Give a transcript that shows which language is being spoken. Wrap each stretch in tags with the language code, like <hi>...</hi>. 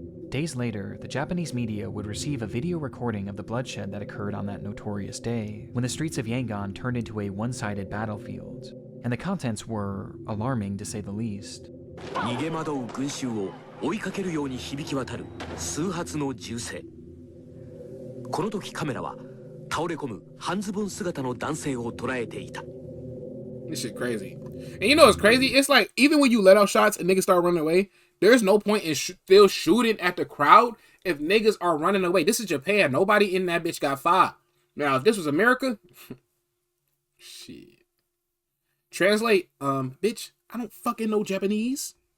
<en>Days later, the Japanese media would receive a video recording of the bloodshed that occurred on that notorious day, when the streets of Yangon turned into a one-sided battlefield, and the contents were alarming to say the least.</en> <ja>逃げ惑う群衆を追いかけるように響き渡る数発の銃声。この時カメラは倒れ込む半ズボン姿の男性を捉えていた。</ja> <en>This shit crazy. And you know what's crazy? It's like, even when you let off shots and niggas start running away, there's no point in still shooting at the crowd if niggas are running away. This is Japan. Nobody in that bitch got fired. Now, if this was America, shit. Translate, bitch, I don't fucking know Japanese.</en>